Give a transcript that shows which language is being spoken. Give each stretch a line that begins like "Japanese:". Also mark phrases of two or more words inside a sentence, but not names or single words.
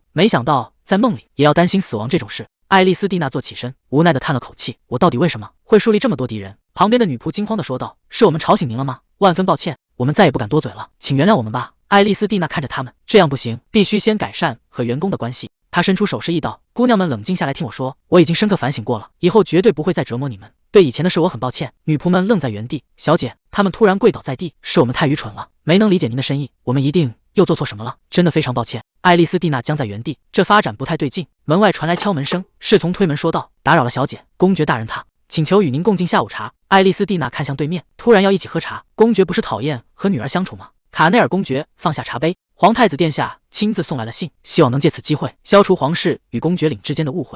Chinese: 沒想到在夢裡也要擔心死亡這種事。愛麗絲蒂娜坐起身，無奈地嘆了口氣，我到底為什麼會樹立這麼多敵人？旁邊的女僕驚慌地說道：是我們吵醒您了嗎？萬分抱歉，我們再也不敢多嘴了，請原諒我們吧。愛麗絲蒂娜看着他們，這樣不行，必須先改善和員工的關係。她伸出手示意道：姑娘們冷靜下來，聽我說，我已經深刻反省過了，以後絕對不會再折磨你們。對以前的事我很抱歉。女僕們愣在原地，小姐，她們突然跪倒在地，是我們太愚蠢了，沒能理解您的深意，我們一定又做錯什麼了，真的非常抱歉。愛麗絲蒂娜僵在原地，這發展不太對勁。門外傳來敲門聲，侍從推門說道：打擾了，小姐，公爵大人他請求與您共進下午茶。愛麗絲蒂娜看向对面，突然要一起喝茶。公爵不是討厭和女兒相處嗎？卡內爾公爵放下茶杯，皇太子殿下親自送來了信，希望能借此機會消除皇室與公爵領之間的誤會。